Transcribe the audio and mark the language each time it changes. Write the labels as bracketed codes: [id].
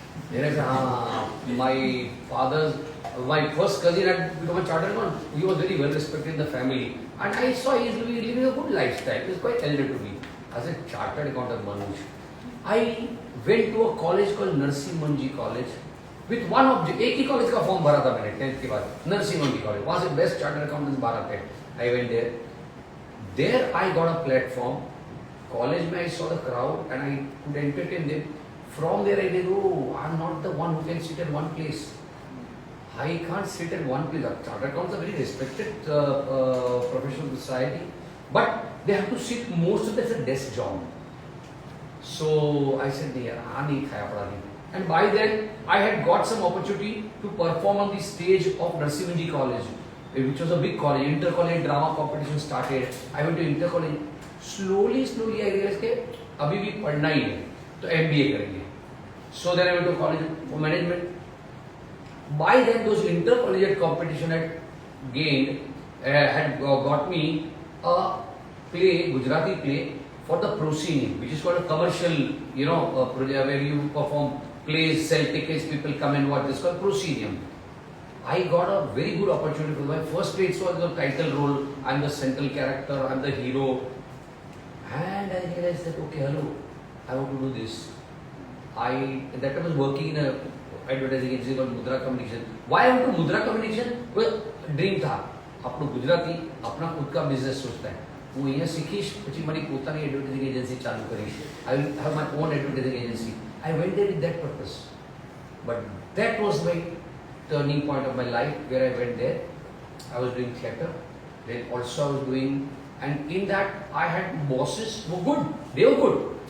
[en] Then I said, my first cousin had become a chartered accountant. He was very well respected in the family. And I saw he was living a good lifestyle. He was quite elder to me. As a chartered accountant, Manoj. I went to a college called I.I.M.U.N college with one object. [hi] एक ही college का form भरा था मैंने 10th के बाद. [en] I.I.M.U.N college. [hi] वहाँ से [en] best chartered accountants 12 [hi] थे. [en] I went there. There I got a platform. College [hi] में [en] I saw the crowd and I could entertain them. From there I did, I'm not the one who can sit at one place. I can't sit at one place. Chartered accountants are very respected professional society, but they have to sit most of them as a desk job. So I said, and by then I had got some opportunity to perform on the stage of I.I.M.U.N college, which was a big college. Inter-college drama competition started. I went to inter-college. Slowly I realized that [hi] अभी भी पढ़ना ही है, तो MBA करेंगे. [en] So then I went to college for management. By then those inter-collegiate competition had got me a play, Gujarati play for the proscenium, which is called a commercial, project where you perform plays, sell tickets, people come and watch. This is called proscenium. I got a very good opportunity for my first play. It was the title role. I'm the central character. I'm the hero. And I realized that hello, I want to do this. At that time I was working in a advertising agency called Mudra Communication. Why I went to Mudra Communication? Well, dream [hi] था. अपनो गुजराती अपना खुद का business सोचता है. [gu] वो यहाँ सीखीश પછી મારી પોતાની એડવર્ટાઇઝિંગ એજન્સી ચાલુ કરી. [en] I will have my own advertising agency. I went there with that purpose. But That was my turning point of my life where I went there. I was doing theatre, then also I was doing, and in that I had bosses who were good, they were good.